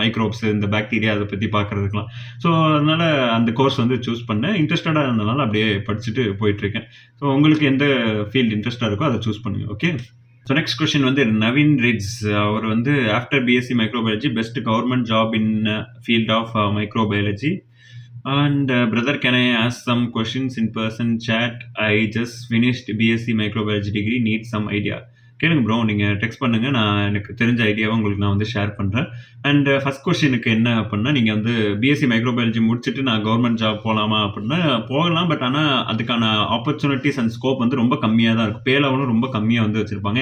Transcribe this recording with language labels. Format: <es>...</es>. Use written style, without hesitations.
<ta>Microbes, இந்த bacteria அதை பற்றி பார்க்குறதுக்குலாம். ஸோ அதனால் அந்த கோர்ஸ் வந்து சூஸ் பண்ணேன். இன்ட்ரெஸ்டடாக இருந்தனால அப்படியே படிச்சுட்டு போயிட்டுருக்கேன். ஸோ உங்களுக்கு எந்த ஃபீல்டு இன்ட்ரெஸ்ட்டாக இருக்கோ அதை சூஸ் பண்ணுங்க. ஓகே.</ta> <en>So next question வந்து Naveen writes.</en> <ta>அவர் வந்து</ta> <en>After BSc microbiology best government job in field of microbiology. And brother, can I ask some questions in person chat? I just finished BSc microbiology degree, need some idea.</en> <ta>கேளுங்க bro, நீங்கள் text பண்ணுங்கள். நான் எனக்கு தெரிஞ்ச ஐடியாவை உங்களுக்கு நான் வந்து ஷேர் பண்ணுறேன். அண்ட் ஃபஸ்ட் கொஸ்டினுக்கு என்ன அப்படின்னா, நீங்கள் வந்து பிஎஸ்சி மைக்ரோபயாலஜி முடிச்சுட்டு நான் கவர்மெண்ட் ஜாப் போகலாமா அப்படின்னா போகலாம். பட் ஆனால் அதுக்கான ஆப்பர்ச்சுனிட்டிஸ் அண்ட் ஸ்கோப் வந்து ரொம்ப கம்மியாக தான் இருக்கும். பே லெவலும் ரொம்ப கம்மியாக வந்து வச்சுருப்பாங்க.</ta>